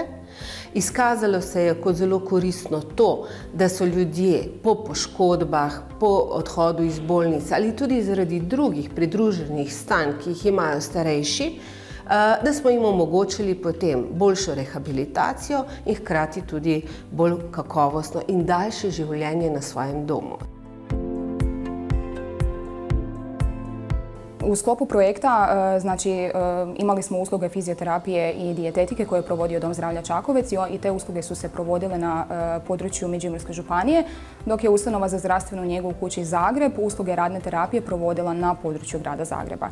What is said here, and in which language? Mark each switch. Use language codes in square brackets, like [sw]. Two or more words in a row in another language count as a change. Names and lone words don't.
[sl] Izkazalo se je kot zelo koristno to, da so ljudje po poškodbah, po odhodu iz bolnice ali tudi zaradi drugih pridruženih stanj, ki jih imajo starejši, da smo jim omogočili potem boljšo rehabilitacijo in hkrati tudi bolj kakovostno in daljše življenje na svojem domu. [hr] U sklopu projekta imali smo usluge fizioterapije i dijetetike koje je provodio Dom zdravlja Čakovec i te usluge su se provodile na području Međimurske županije, dok je Ustanova za zdravstvenu njegu u kući Zagreb usluge radne terapije provodila na području grada Zagreba.